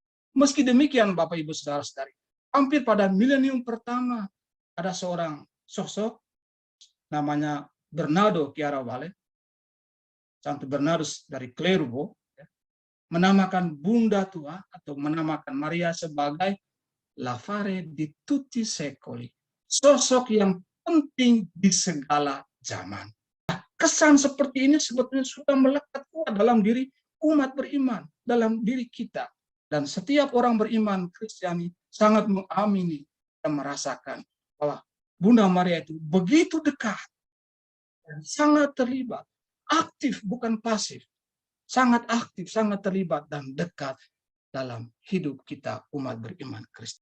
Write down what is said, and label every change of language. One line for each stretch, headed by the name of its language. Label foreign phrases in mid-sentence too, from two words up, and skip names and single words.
Indonesian: Meski demikian, Bapak Ibu Saudara-saudari, hampir pada milenium pertama ada seorang sosok namanya Bernardo Chiaravale, Santo Bernardus dari Clairvaux, menamakan Bunda Tua atau menamakan Maria sebagai
Italian: La Fare di tutti secoli,
Indonesian: sosok yang penting di segala zaman. Nah, kesan seperti ini sebetulnya sudah melekat kuat dalam diri umat beriman, dalam diri kita. Dan setiap orang beriman Kristiani sangat mengamini dan merasakan bahwa Bunda Maria itu begitu dekat dan sangat terlibat, aktif bukan pasif, sangat aktif, sangat terlibat dan dekat dalam hidup kita umat beriman Kristen.